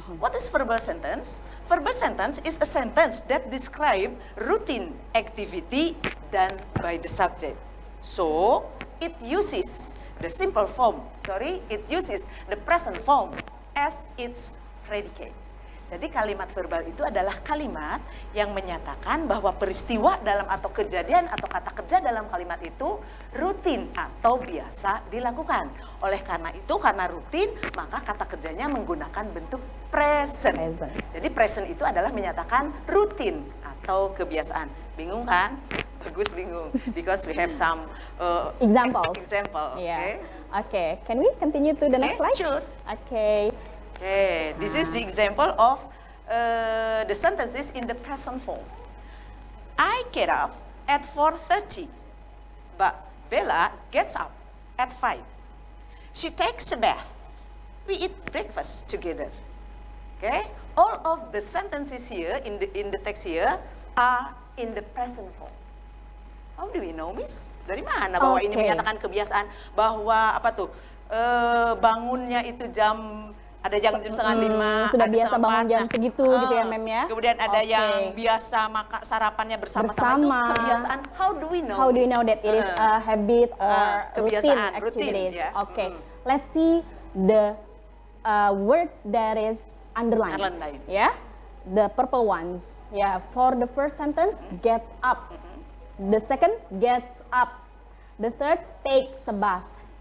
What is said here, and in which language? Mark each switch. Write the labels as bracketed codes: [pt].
[en] What is verbal sentence? Verbal sentence is a sentence that describe routine activity done by the subject. So, it uses the simple form, it uses the present form as its predicate. [id] Jadi kalimat verbal itu adalah kalimat yang menyatakan bahwa peristiwa dalam atau kejadian atau kata kerja dalam kalimat itu rutin atau biasa dilakukan. Oleh karena itu, karena rutin, maka kata kerjanya menggunakan bentuk present. Jadi present itu adalah menyatakan rutin atau kebiasaan. Bingung kan? Bagus bingung. [en] Because we have some example. Yeah. Okay, can we continue to the next slide? Sure. Okay. Okay, this is the example of the sentences in the present form. I get up at 4:30, but Bella gets up at 5. She takes a bath. We eat breakfast together. Okay, all of the sentences here in the text here are in the present form. How do we know, Miss? [id] Dari mana bahwa ini menyatakan kebiasaan bahwa apa tuh bangunnya itu ada yang jam setengah 5, sudah biasa setengah bangun 4. jam segitu gitu ya, Mem ya. Kemudian ada yang biasa makan sarapannya bersama-sama itu kebiasaan. [en] How do we know? How do you know that it is a habit or [id] kebiasaan, [en] routine activities? [id] ya. [en] Okay, let's see the words that is underlined. Yeah, the purple ones. Yeah, for the first sentence, get up. The second, gets up. The third, takes a bath.